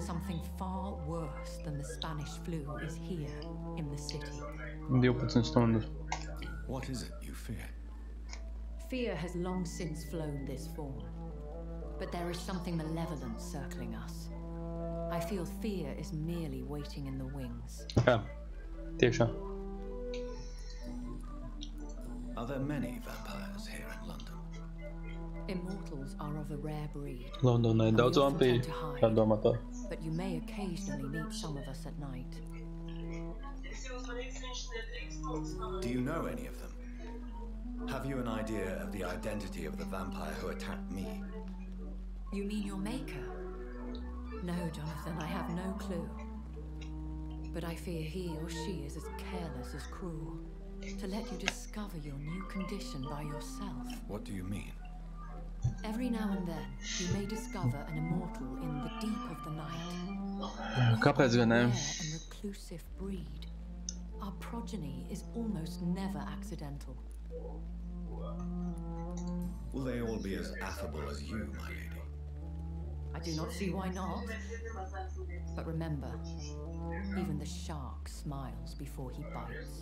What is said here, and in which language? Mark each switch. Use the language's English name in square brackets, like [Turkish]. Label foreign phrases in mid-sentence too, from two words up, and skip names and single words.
[English] Something far worse than the Spanish flu is here in the city. [Latvian] 12 stundas. [English] What is it you fear? Fear has long since flown this form. But there is something malevolent circling us. I feel fear is merely waiting in the wings. [Latvian] Jā, tiešām. [English] Are there many vampires here in London? Immortals are of a rare breed. [Latvian] Londonā ir daudz vampīru, kā domā tā. [English] But you may occasionally meet some of us at night. Do you know any of them? Have you an idea of the identity of the vampire who attacked me? You mean your maker? No, Jonathan, I have no clue. But I fear he or she is as careless as cruel. To let you discover your new condition by yourself. What do you mean? Every now and then, you may discover an immortal in the deep of the night. [Latvian] Kāpēc gan ne? [English] Rare and reclusive breed. Our progeny is almost never accidental. Will they all be as affable as you, my lady? I do not see why not. But remember, even the shark smiles before he bites.